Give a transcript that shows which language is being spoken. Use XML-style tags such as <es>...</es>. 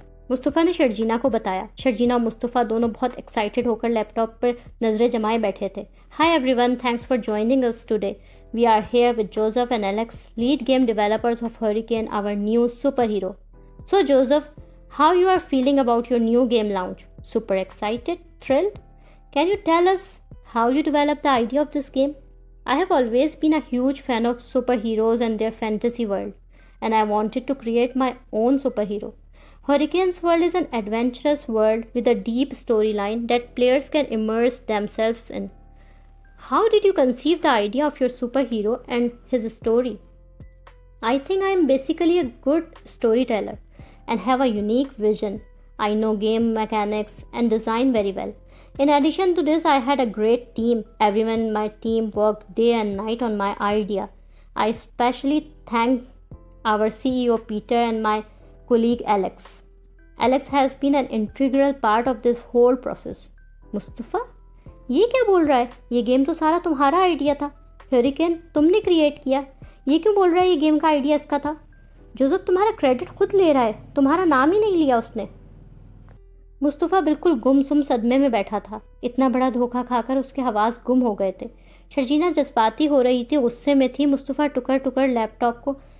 <ur>مصطفیٰ نے شرجینا کو بتایا۔ شرجینا اور مصطفیٰ دونوں بہت ایکسائٹڈ ہو کر لیپ ٹاپ پر نظریں جمائے بیٹھے تھے۔</ur> <en>Everyone ون، thanks for joining us today. We are here with Joseph and Alex, lead game developers of Hurricane, our new super hero. So Joseph, how you are feeling about your new game launch? Super excited? Thrilled? Can you tell us how you developed the idea of this game? I have always been a huge fan of superheroes and their fantasy world, and I wanted to create my own superhero. Hurricane's world is an adventurous world with a deep storyline that players can immerse themselves in. How did you conceive the idea of your superhero and his story? I think I am basically a good storyteller and have a unique vision. I know game mechanics and design very well. In addition to this, I had a great team. Everyone in my team worked day and night on my idea. I especially thank our CEO Peter and my colleague Alex. Alex has been an integral part of this whole process.</en> <ur>مصطفیٰ یہ کیا بول رہا ہے؟ یہ game تو سارا تمہارا idea تھا۔ ہریکین تم نے کریٹ کیا، یہ کیوں بول رہا ہے یہ گیم کا آئیڈیا اس کا تھا؟ جوزف تمہارا کریڈٹ خود لے رہا ہے، تمہارا نام ہی نہیں لیا اس نے۔ مصطفیٰ بالکل گم سم صدمے میں بیٹھا تھا۔ اتنا بڑا دھوکہ کھا کر اس کے حواس گم ہو گئے تھے۔ شرجینا جذباتی ہو رہی تھی، غصے میں تھی۔ مصطفیٰ ٹکڑ ٹکڑ لیپ ٹاپ کو</ur>